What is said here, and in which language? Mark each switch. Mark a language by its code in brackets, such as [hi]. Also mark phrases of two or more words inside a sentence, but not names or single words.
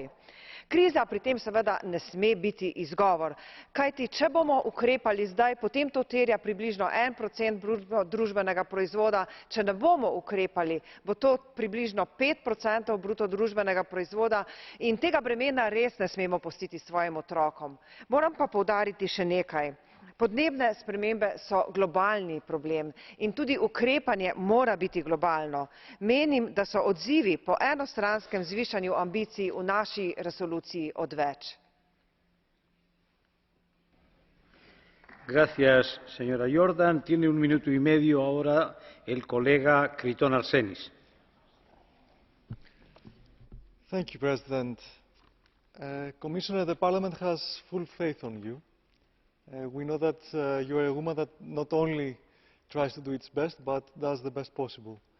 [sl] Kriza pri tem seveda ne sme biti izgovor, kajti če bomo ukrepali zdaj, potem to terja približno 1% bruto družbenega proizvoda, če ne bomo ukrepali, bo to približno 5% bruto družbenega proizvoda in tega bremena res ne smemo pustiti svojim otrokom. Moram pa poudariti še nekaj. Podnebne spremembe so globalni problem in tudi ukrepanje mora biti globalno. Menim, da so odzivi po enostranskem zvišanju ambicij v naši resoluciji odveč. [es] Gracias, señora Jordan. Tiene un minuto y medio ahora el colega Kriton Arsenis. [en] Thank you, President. Commissioner, the Parliament has full faith on you. We know that you are a woman that not only tries to do its best, but does the best possible.